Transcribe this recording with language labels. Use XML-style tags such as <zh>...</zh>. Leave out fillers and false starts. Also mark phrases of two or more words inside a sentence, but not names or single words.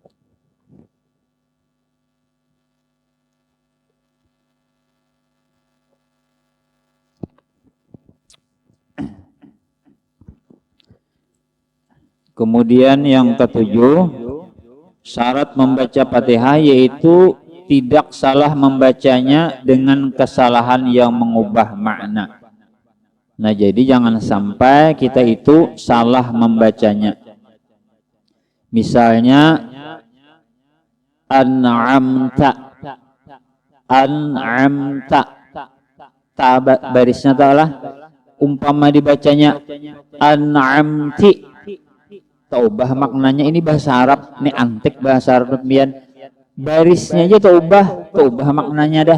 <id>Kemudian yang ketujuh, syarat membaca Fatihah yaitu tidak salah membacanya dengan kesalahan yang mengubah makna. Nah, jadi jangan sampai kita itu salah membacanya. Misalnya an'amta,</id> <bjn>barisnya taala umpama dibacanya an'amti, taubah maknanya ini bahasa Arab, ini antik bahasa Arab pian. Barisnya aja taubah maknanya dah.</bjn>